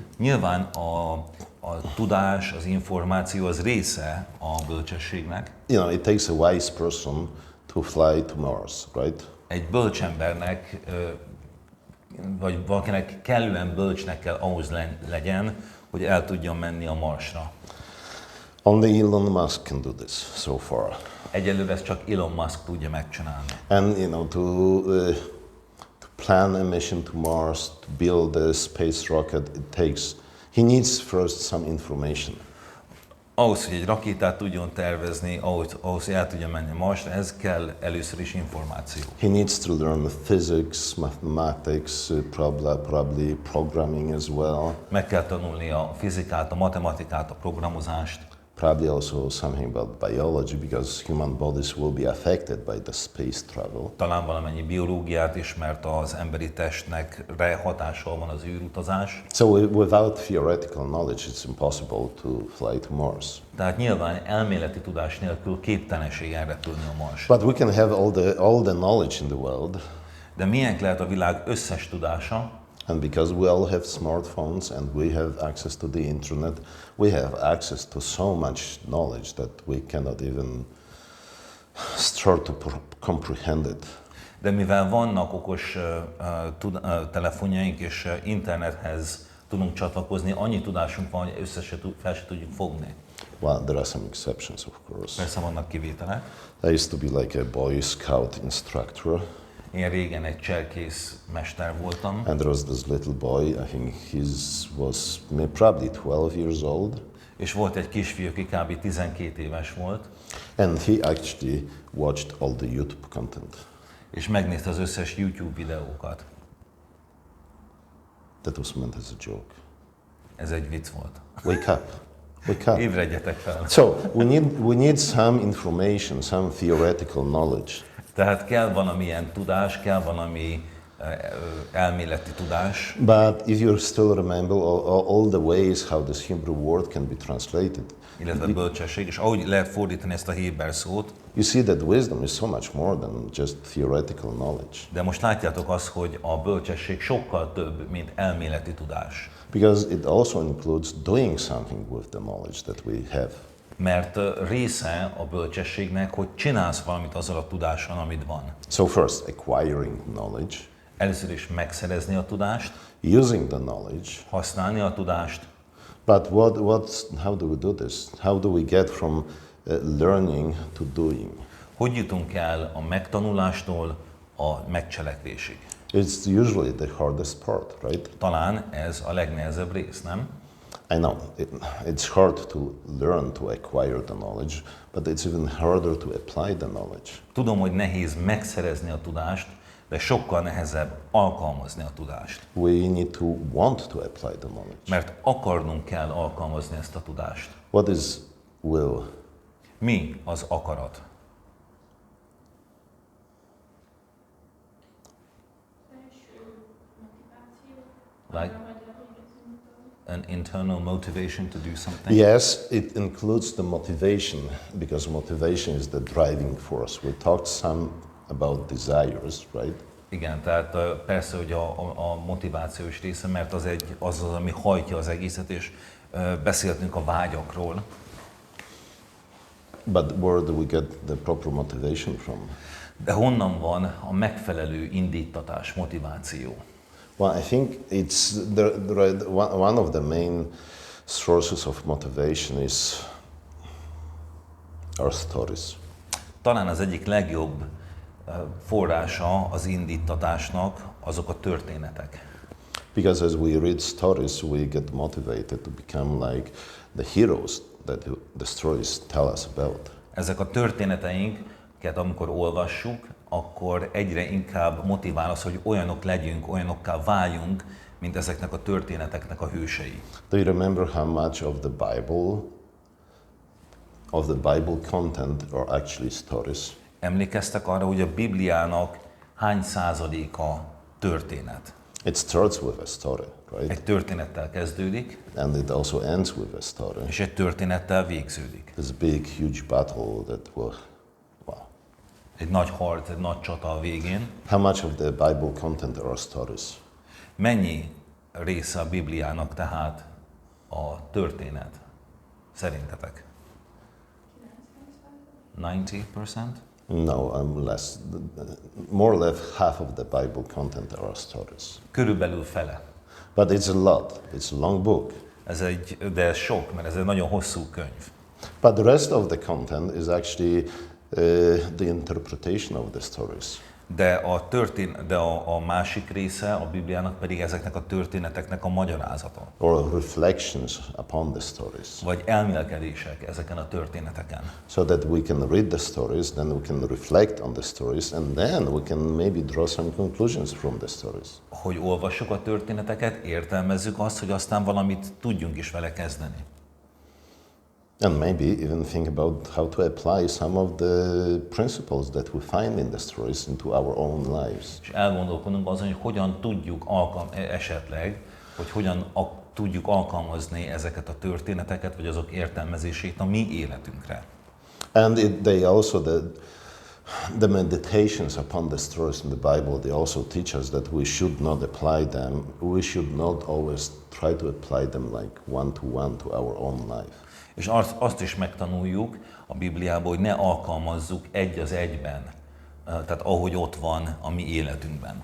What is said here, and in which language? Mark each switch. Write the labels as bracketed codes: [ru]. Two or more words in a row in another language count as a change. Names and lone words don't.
[hu] Nyilván a tudás, az információ az része a bölcsességnek. [en] It takes a wise person to fly to Mars, right? [hu] Egy bölcsembernek, vagy valakinek kellően bölcsnek kell ahhoz legyen, hogy el tudjon menni a Marsra. [en] Only Elon Musk can do this so far. [hu] Egyelőre ezt csak Elon Musk tudja megcsinálni. [en] And to plan a mission to Mars, to build a space rocket, he needs first some information. [hu] Ahhoz, hogy egy rakétát tudjon tervezni, ahhoz, hogy el tudjon menni Marsra, ez kell először is információ. [en] He needs to learn physics, mathematics, probably programming as well. [hu] Meg kell tanulni a fizikát, a matematikát, a programozást. [en] probably also something about biology, because human bodies will be affected by the space travel. [hu] Talán valamennyi biológiát is, mert az emberi testnek hatással van az űrutazás. [en] So without theoretical knowledge, it's impossible to fly to Mars. [hu] Tehát nyilván elméleti tudás nélkül képtelenség elrepülni a Marsra. [en] But we can have all the knowledge in the world. [hu] De milyen lehet a világ összes tudása? [en] And because we all have smartphones and we have access to the internet, we have access to so much knowledge that we cannot even start to comprehend it. [hu] De mivel vannak okos telefonjaink és internethez tudunk csatlakozni, annyi tudásunk van, hogy fel se tudjuk fogni. [en] Well, there are some exceptions, of course. [hu] Persze vannak kivételek. [en] I used to be like a Boy Scout instructor. [hu] Én régen egy cserkész mester voltam. [en] And there was this little boy, I think he was probably 12 years old. [hu] És volt egy kisfiú, aki kb. 12 éves volt. [en] And he actually watched all the YouTube content. [hu] És megnézte az összes YouTube videókat. [en] That was meant as a joke. [hu] Ez egy vicc volt. [en] Wake up. Wake up. [hu] Ébredjetek fel. [en] So we need some information, some theoretical knowledge. [hu] Tehát kell valamilyen tudás, kell valami elméleti tudás. [en] But if you still remember all the ways how this Hebrew word can be translated, [hu] Illetve bölcsesség, és ahogy lehet fordítani ezt a héber szót, [en] you see that wisdom is so much more than just theoretical knowledge. [hu] de most látjátok azt, hogy a bölcsesség sokkal több, mint elméleti tudás. [en] Because it also includes doing something with the knowledge that we have. [hu] Mert része a bölcsességnek, hogy csinálsz valamit azzal a tudással, amit van. [en] So first, acquiring knowledge. [hu] Először is megszerezni a tudást, [en] Using the knowledge. [hu] használni a tudást. [en] But how do we do this? How do we get from learning to doing? [hu] Hogy jutunk el a megtanulástól a megcselekvésig? [en] It's usually the hardest part, right? [hu] Talán ez a legnehezebb rész, nem? [en] I know, it's hard to learn to acquire the knowledge, but it's even harder to apply the knowledge. [hu] Tudom, hogy nehéz megszerezni a tudást, de sokkal nehezebb alkalmazni a tudást. [en] We need to want to apply the knowledge. [hu] Mert akarnunk kell alkalmazni ezt a tudást. [en] What is will? [hu] Mi az akarat? [en] Like an internal motivation to do something? Yes, it includes the motivation, because motivation is the driving force. We talked some about desires, right? [hu] Igen, tehát persze, hogy a motivációs része, mert az, ami hajtja az egészet, és beszéltünk a vágyakról. [en] But where do we get the proper motivation from? [hu] De honnan van a megfelelő indítatás, motiváció? [en] Well, I think it's one of the main sources of motivation is our stories. [hu] Talán az egyik legjobb forrása az indítatásnak azok a történetek. [en] Because as we read stories, we get motivated to become like the heroes that the stories tell us about. [hu] Ezek a történeteinket, amikor olvassuk, akkor egyre inkább motivál az, hogy olyanok legyünk, olyanokká váljunk, mint ezeknek a történeteknek a hősei. [en] Do you remember how much of the Bible content are actually stories? [hu] Emlékeztek arra, hogy a Bibliának hány százaléka történet? [en] It starts with a story, right? [hu] Egy történettel kezdődik, [en] And it also ends with a story. [hu] és egy történettel végződik. [en] This big, huge battle that will, wow. [hu] Egy nagy harc, egy nagy csata a végén. [en] How much of the Bible content are stories? [hu] Mennyi része a Bibliának tehát a történet? Szerintetek? 90%? [en] No, less. More or less half of the Bible content are stories. [hu] Körülbelül fele. [en] But it's a lot. It's a long book. [hu] De ez sok, mert ez egy nagyon hosszú könyv. [en] But the rest of the content is actually the interpretation of the stories. [hu] De a másik része a Bibliának pedig ezeknek a történeteknek a magyarázata. [en] Or reflections upon the stories. [hu] Vagy elmélkedések ezeken a történeteken. [en] So that we can read the stories, then we can reflect on the stories, and then we can maybe draw some conclusions from the stories. [hu] Hogy olvassuk a történeteket, értelmezzük azt, hogy aztán valamit tudjunk is vele kezdeni. [en] And maybe even think about how to apply some of the principles that we find in the stories into our own lives. [hu] És elgondolkodunk azon, hogy hogyan tudjuk esetleg, hogy hogyan tudjuk alkalmazni ezeket a történeteket, vagy azok értelmezését a mi életünkre. [en] And they also, the meditations upon the stories in the Bible, they also teach us that we should not apply them, we should not always try to apply them like one to our own life. [hu] És azt is megtanuljuk a Bibliában, hogy ne alkalmazzuk egy az egyben, tehát ahogy ott van a mi életünkben.